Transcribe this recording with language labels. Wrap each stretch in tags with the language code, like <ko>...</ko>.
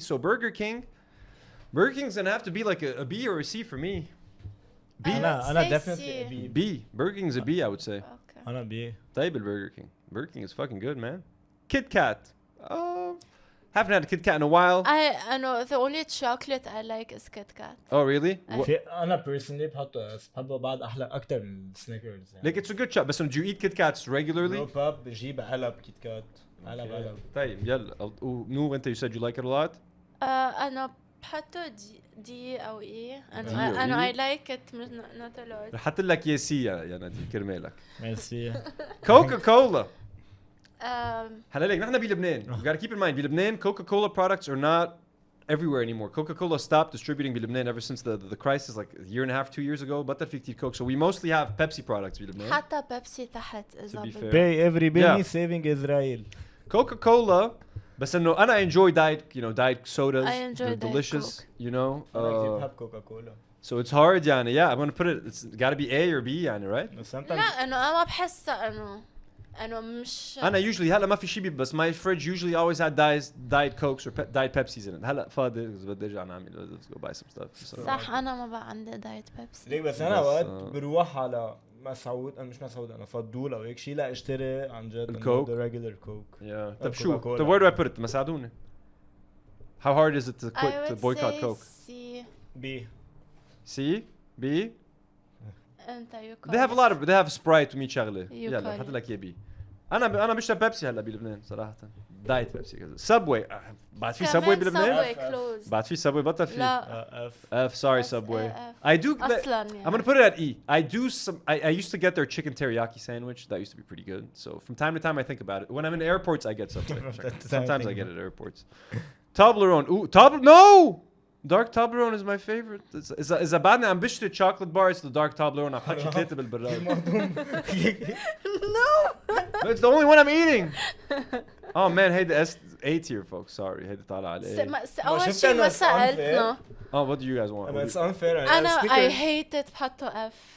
<en>So Burger King's gonna have to be like a B or a C for me. B.</en> <ar>أنا</ar> <en>definitely a B. B. Burger King's a B, I would say. Okay.</en> <ar>أنا B. طيب</ar> <en>Burger King. Burger King is fucking good, man. Kit Kat. Haven't had a Kit Kat in a while. I know the only chocolate I like is Kit Kat. Oh really?</en> <ar>أنا personally بحبه بعد أحلى أكتر من Snickers.</ar> <en>Like it's a good chocolate. But do you eat Kit Kats regularly?</en> <ar>No pub بجيب علب Kit Kat. علب. طيب يلا.</ar> <en>Nour,</en> <ar>أنت</ar> <en>you said you like it a lot.</en> <ar>أنا بحطه D أو E. أنا</ar> <en>I like it not a lot.</en> <ar>حط لك يا سي يا نادي كرمالك. Merci. Coca-Cola. هلا ليك نحن بلبنان.</ar> <en>You gotta keep in mind,</en> <ar>بلبنان</ar> <en>Coca-Cola products are not everywhere anymore. Coca-Cola stopped distributing</en> <ar>بلبنان</ar> <en>ever since the crisis, like a year and a half, 2 years ago.</en> <ar>بطل في كتير Coke.</ar> <en>So we mostly have Pepsi products</en> <ar>بلبنان. حتى بيبسي تحت إذا</ar> <en>Pay every penny saving Israel. Coca-Cola.</en> <ar>بس إنه أنا</ar> <en>enjoy diet sodas. I enjoy They're delicious, you know.</en> <ar>بحب Coca-Cola.</ar> <en>So it's hard يعني. Yeah, I'm gonna put it. It's gotta be A or B يعني, right?</en> <ar>لا إنه أنا ما بحس إنه مش.</ar> <en>أنا usually</en> <ar>هلا ما في شيء بس</ar> <en>my fridge usually always had diet Cokes or diet Pepsis in it.</en> <ar>هلا فاضي بدي أرجع نعمل.</ar> <en>Let's go buy some stuff.</en> <ar>صح أنا ما بقى عندي دايت بيبسي. ليك بس أنا وقت بروح على مسعود أنا مش مسعود أنا فضول أو هيك شيء لا أشتري عن جد الكوك.</ar> <en>the regular Coke. Yeah.</en> <ar>طب شو؟</ar> <en>طب where do I put it؟</en> <ar>مساعدوني.</ar> <en>How hard is it to quit to boycott Coke? C. B. C? B? أنت you They have a lot of. They have Sprite</en> <ar>و100 شغلة. يلا</ar> <en>call</en> <ar>حط لك يا B. أنا بشرب بيبسي هلا بلبنان صراحة. دايت بيبسي. Subway. بعد في Subway بلبنان؟ بعد في Subway بطل في. لا.</ar> <en>F. Sorry Subway. I do. I'm gonna put it at E. I do some. I used to get their chicken teriyaki sandwich. That used to be pretty good. So from time to time I think about it. When I'm in airports I get Subway. Sometimes I get it at airports. Toblerone. Ooh, No. Dark Toblerone is my favorite.</en> <ar>إذا بعدني عم بشتري chocolate bars</ar> <en>the dark Toblerone</en> <ar>عم بحط شوكولاتة بالبراد.</ar> <en>No. It's the only one I'm eating. Oh man, hey the A tier folks. Sorry, hey the</en> <ar>طالع على</ar> <en>A.</en> <ar>أول شيء ما سألتنا.</ar> <en>Oh, what do you guys want? It's unfair. I hate it</en> <ar>بحطه</ar> <en>F.</en>